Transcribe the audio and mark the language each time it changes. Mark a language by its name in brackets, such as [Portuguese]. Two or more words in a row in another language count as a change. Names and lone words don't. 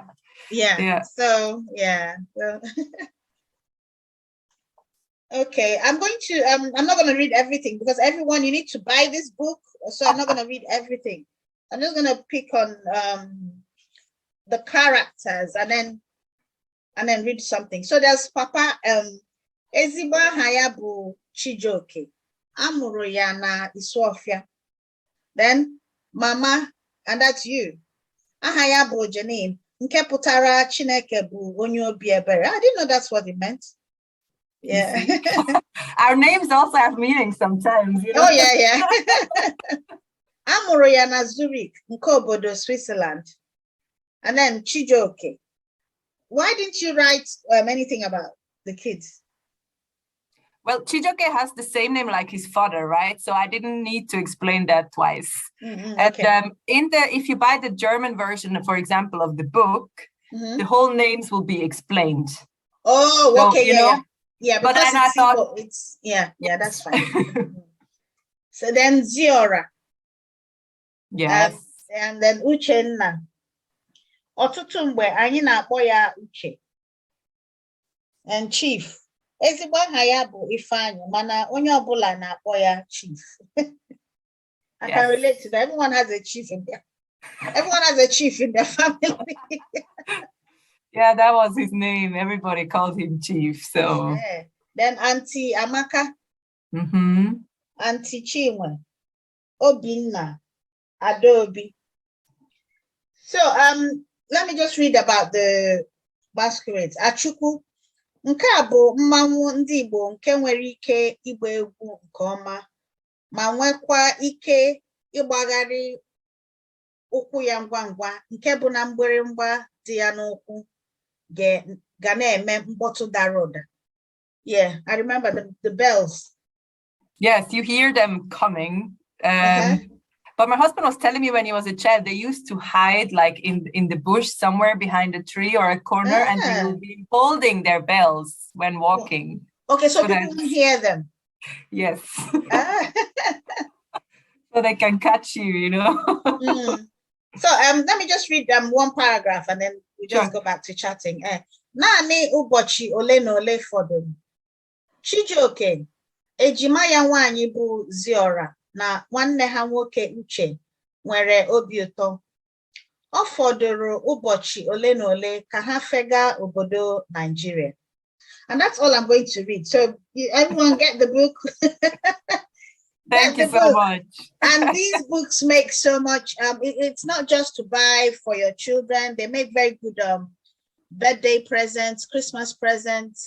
[English] So okay, I'm not going to read everything, because everyone, you need to buy this book, so I'm not going to read everything. I'm just going to pick on the characters and then read something. So there's [Igbo] Papa ezigbo aha ya bụ Chijioke. Amụrụ ya na Isuofia. [English] Then Mama, and that's you. [Igbo] Aha ya bụ Janine, nke pụtara Chineke bụ onye obi ebere. [English] I didn't know that's what it meant. Yeah. Our names also have meaning sometimes. You know? Oh yeah. [Igbo] Amụrụ ya na Zurich, nke obodo Switzerland. [English] And then Chijioke. Why didn't you write anything about the kids? Well, Chijioke has the same name like his father, right? So I didn't need to explain that twice. Okay. And if you buy the German version, for example, of the book, the whole names will be explained. Oh, so, okay, yeah. But then I thought it's that's fine. So then Ziora. Yes. And then Uchenna. [Igbo] Ọtụtụ mgbe anyị na-akpọ ya Uche. [English] And Chief. [Igbo] Ezigbo aha ya bụ Ifeanyi, mana onye ọbụla na-akpọ ya Chief. [English] I can relate to that. Everyone has a chief in their family. Yeah, that was his name. Everybody called him Chief. So then Auntie Amaka, Auntie Chinwe, Obinna, Adobe. So let me just read about the masquerades. Achukwu. [Igbo] Nke a bụ mmanwụ ndị Igbo nke nwere ike ịgba egwu nke ọma, ma nwekwa ike ịgbagharị ụkwụ ya ngwa ngwa, nke bụ na mgbịrịmgba dị ya n'ụkwụ ga na-eme mkpọtụ dara ụda. [English] Yeah, I remember the bells. Yes, you hear them coming. But my husband was telling me when he was a child, they used to hide like in the bush somewhere behind a tree or a corner, and they will be holding their bells when walking. Okay, so people won't hear them. Yes. So they can catch you, you know. So let me just read one paragraph and then we just go back to chatting. [Igbo] Naanị ụbọchị ole na ole fọdụrụ. Chijioke, ejima ya nwaanyị bụ Ziora na nwanne ha nwoke Uche nwere obi ụtọ. Ọ fọdụrụ ụbọchị ole na ole ka ha fega obodo Nigeria. [English] And that's all I'm going to read. So everyone get the book. Thank you so much. And these books make so much. It's not just to buy for your children. They make very good birthday presents, Christmas presents.